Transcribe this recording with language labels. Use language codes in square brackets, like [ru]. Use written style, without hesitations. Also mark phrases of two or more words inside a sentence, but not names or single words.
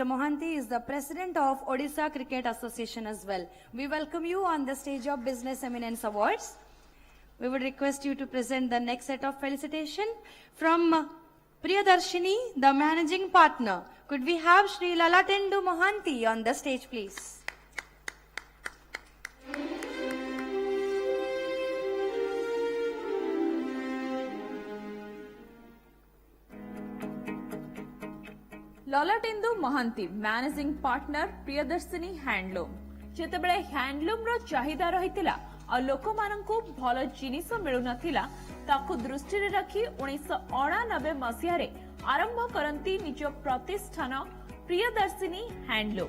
[en] Mohanty is the President of Odisha Cricket Association as well. We welcome you on the stage of Business Eminence Awards. We would request you to present the next set of felicitation from Priyadarshini, the Managing Partner. Could we have Shri Lalatendu Mohanty on the stage, please? [or] ललाटेन्दु महांती [en] managing partner [or] ପ୍ରିୟଦର୍ଶିନୀ ହ୍ୟାଣ୍ଡଲୁମ ଯେତେବେଳେ ହ୍ୟାଣ୍ଡଲୁମ ର ଚାହିଦା ରହିଥିଲା ଆ ଲୋକ ମାନଙ୍କୁ ଭଲ ଜିନିଷ ମିଳୁ ନଥିଲା ତାକୁ ଦୃଷ୍ଟି ରେ ରଖି 1989 ମସିହା ରେ ଆରମ୍ଭ କରନ୍ତି ନିଜ ପ୍ରତିଷ୍ଠାନ ପ୍ରିୟଦର୍ଶିନୀ ହ୍ୟାଣ୍ଡଲୁମ.